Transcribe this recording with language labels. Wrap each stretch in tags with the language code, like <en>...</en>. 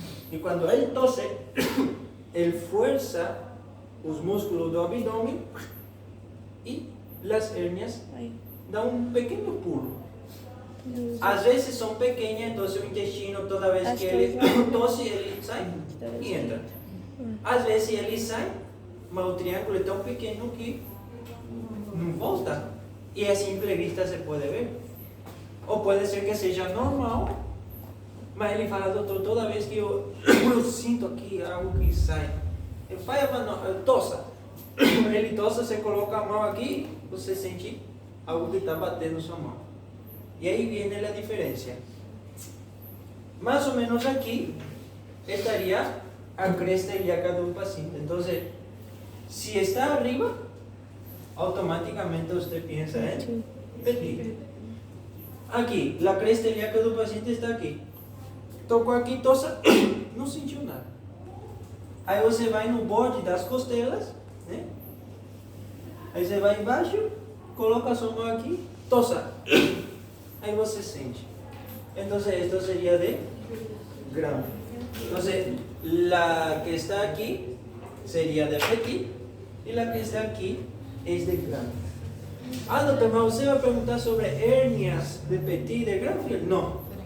<es>Y cuando él tose, él fuerza los músculos del abdomen y las hernias dan un pequeño</es> <pt>pulo.</pt> <es>A veces son pequeñas, entonces el intestino toda vez que él tose, él</es> <pt>sai</pt> <es>y entra. A veces</es> <pt>ele sai, mas o triângulo é tão pequeno que não volta. E a simple vista se pode ver. Ou pode ser que seja normal Mas ele fala, doutor, toda vez que eu sinto aqui algo que sai, eu faço a mão, eu tossa. Ele tossa, você coloca a mão aqui, você sente algo que está batendo sua mão. E aí vem a diferença. Mais ou menos aqui estaria a cresta ilíaca do paciente. Então, se está</pt> <es>arriba, automáticamente</es> <pt>você pensa em petit. Aqui, a cresta ilíaca do paciente está aqui. Tocou aqui, tossa, não sentiu nada. Aí você vai no</pt> <es>borde</es> <pt>das costelas, né? Aí você vai embaixo, coloca a sua mão aqui, tossa. Aí você sente. Então,</pt> <es>esto sería de grande. Entonces, la que está aquí sería de petit y la que está aquí es de grande. Doctor, ¿pero usted va a preguntar sobre hernias de petit y de grande? No.</es>